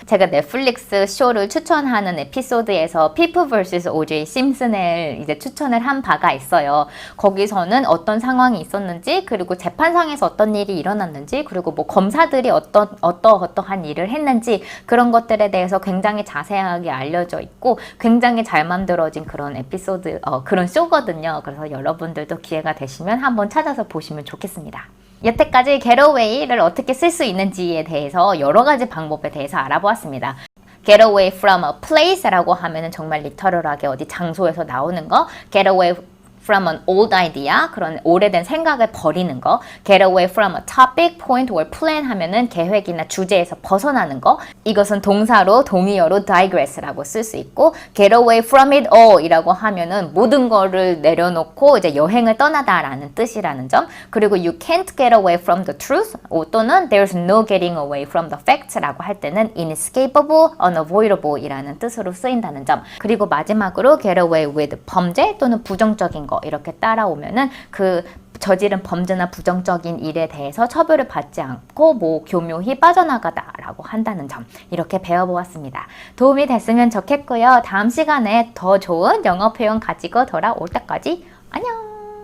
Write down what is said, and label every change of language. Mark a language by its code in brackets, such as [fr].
[ko] 제가 넷플릭스 쇼를 추천하는 에피소드에서 People vs. O.J. Simpson을 이제 추천을 한 바가 있어요. 거기서는 어떤 상황이 있었는지 그리고 재판상에서 어떤 일이 일어났는지 그리고 뭐 검사들이 어떠한 일을 했는지 그런 것들에 대해서 굉장히 자세하게 알려져 있고 굉장히 잘 만들어진 그런 에피소드, 그런 쇼거든요. 그래서 여러분들도 기회가 되시면 한번 찾아서 보시면 좋겠습니다. 여태까지 [en] get away [ko] 를 어떻게 쓸 수 있는지에 대해서 여러 가지 방법에 대해서 알아보았습니다. [en] get away from a place [ko] 라고 하면은 정말 리터럴하게 어디 장소에서 나오는 거, [en] get away from an old idea, [ko] 그런 오래된 생각을 버리는 거. [en] get away from a topic, point or plan [ko] 하면은 계획이나 주제에서 벗어나는 거. 이것은 동사로 동의어로 [en] digress [ko] 라고 쓸 수 있고 [en] get away from it all [ko] 이라고 하면은 모든 거를 내려놓고 이제 여행을 떠나다라는 뜻이라는 점. 그리고 [en] you can't get away from the truth [ko] 또는 [en] there's no getting away from the facts [ko] 라고 할 때는 [en] inescapable, unavoidable [ko] 이라는 뜻으로 쓰인다는 점. 그리고 마지막으로 [en] get away with [ko] 범죄 또는 부정적인 거 이렇게 따라오면은 그 저지른 범죄나 부정적인 일에 대해서 처벌을 받지 않고 뭐 교묘히 빠져나가다라고 한다는 점 이렇게 배워보았습니다. 도움이 됐으면 좋겠고요. 다음 시간에 더 좋은 영어 표현 가지고 돌아올 때까지 안녕!